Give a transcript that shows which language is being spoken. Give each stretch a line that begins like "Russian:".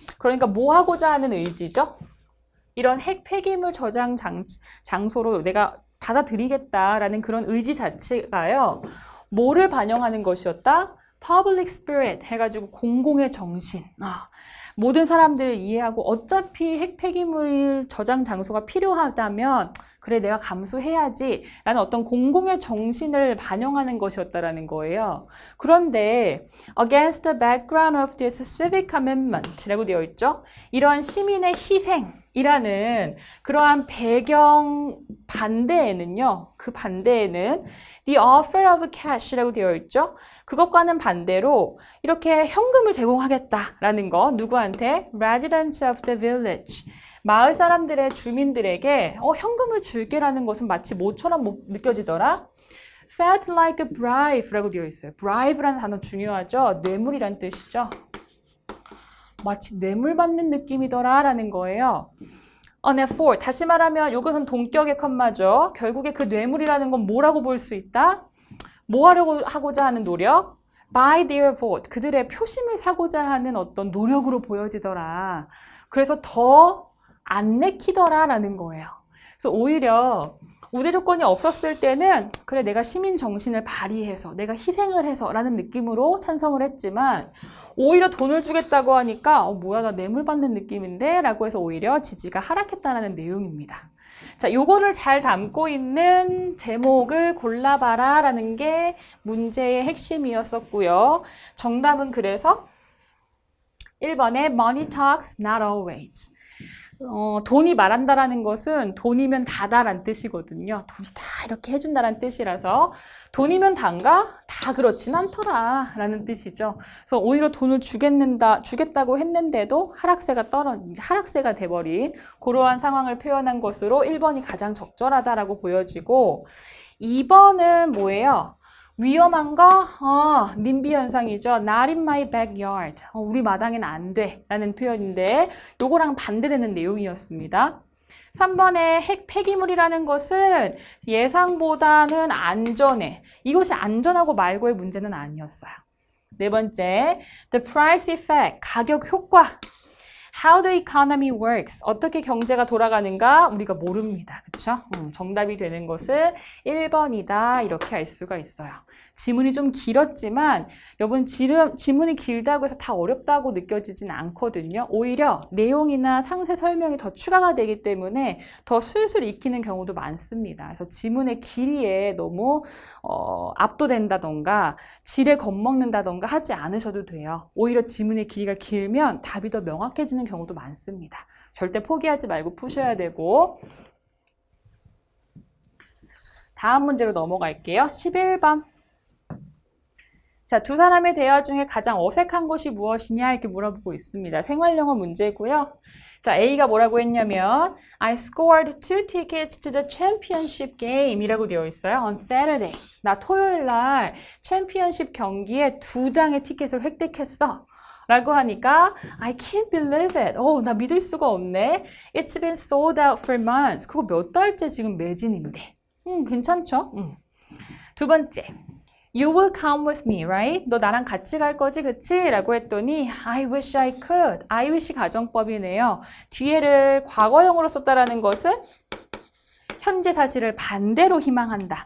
Korean: 그러니까 뭐 하고자 하는 의지죠? 이런 핵 폐기물 저장 장소로 내가 받아들이겠다라는 그런 의지 자체가요, 뭐를 반영하는 것이었다? Public spirit 해가지고 공공의 정신. 모든 사람들을 이해하고 어차피 핵 폐기물 저장 장소가 필요하다면 그래 내가 감수해야지 라는 어떤 공공의 정신을 반영하는 것이었다라는 거예요. 그런데
English: against the background of this civic commitment
Korean: 라고 되어 있죠. 이러한 시민의 희생이라는 그러한 배경 반대에는요. 그 반대에는
English: the offer of cash
Korean: 라고 되어 있죠. 그것과는 반대로 이렇게 현금을 제공하겠다라는 거. 누구한테?
English: Residents of the village.
Korean: 마을 사람들의 주민들에게 현금을 줄게라는 것은 마치 뭐처럼 느껴지더라?
English: Felt like a bribe라고
Korean: 되어 있어요. bribe라는 단어 중요하죠? 뇌물이란 뜻이죠. 마치 뇌물 받는 느낌이더라 라는 거예요. therefore, 다시 말하면 이것은 동격의 컴마죠. 결국에 그 뇌물이라는 건 뭐라고 볼 수 있다? 뭐 하고자 하는 노력?
English: By their vote.
Korean: 그들의 표심을 사고자 하는 어떤 노력으로 보여지더라. 그래서 더 안 내키더라라는 거예요. 그래서 오히려 우대 조건이 없었을 때는 그래 내가 시민 정신을 발휘해서 내가 희생을 해서 라는 느낌으로 찬성을 했지만 오히려 돈을 주겠다고 하니까 뭐야 나 뇌물 받는 느낌인데 라고 해서 오히려 지지가 하락했다는 내용입니다. 자, 요거를 잘 담고 있는 제목을 골라봐라 라는 게 문제의 핵심이었었고요. 정답은 그래서 1번에
English: Money talks, not always.
Korean: 돈이 말한다라는 것은 돈이면 다다란 뜻이거든요. 돈이 다 이렇게 해준다라는 뜻이라서 돈이면 단가? 다 그렇진 않더라 라는 뜻이죠. 그래서 오히려 돈을 주겠다고 했는데도 하락세가 돼버린 그러한 상황을 표현한 것으로 1번이 가장 적절하다라고 보여지고 2번은 뭐예요? 위험한 거? 님비 현상이죠.
English: Not in my backyard.
Korean: 우리 마당에는 안 돼. 라는 표현인데 요거랑 반대되는 내용이었습니다. 3번의 핵 폐기물이라는 것은 예상보다는 안전해. 이것이 안전하고 말고의 문제는 아니었어요. 네 번째,
English: the price effect.
Korean: 가격 효과.
English: How the economy works.
Korean: 어떻게 경제가 돌아가는가 우리가 모릅니다. 그쵸? 정답이 되는 것은 1번이다. 이렇게 알 수가 있어요. 지문이 좀 길었지만 여러분 지문이 길다고 해서 다 어렵다고 느껴지진 않거든요. 오히려 내용이나 상세 설명이 더 추가가 되기 때문에 더 술술 익히는 경우도 많습니다. 그래서 지문의 길이에 너무 압도된다던가 질에 겁먹는다던가 하지 않으셔도 돼요. 오히려 지문의 길이가 길면 답이 더 명확해지는 경우도 많습니다. 절대 포기하지 말고 푸셔야 되고 다음 문제로 넘어갈게요. 11번. 자, 두 사람의 대화 중에 가장 어색한 것이 무엇이냐 이렇게 물어보고 있습니다. 생활영어 문제고요. 자, A가 뭐라고 했냐면
English: I scored 2 tickets to the championship game
Korean: 이라고 되어 있어요.
English: On Saturday.
Korean: 나 토요일 날 챔피언십 경기에 2장의 티켓을 획득했어. 라고 하니까
English: I can't believe it.
Korean: 나 믿을 수가 없네.
English: It's been sold out for months.
Korean: 그거 몇 달째 지금 매진인데. 괜찮죠? 두 번째.
English: You will come with me, right?
Korean: 너 나랑 같이 갈 거지, 그치? 라고 했더니
English: I wish I could.
Korean: I wish 가정법이네요. 뒤에를 과거형으로 썼다라는 것은 현재 사실을 반대로 희망한다.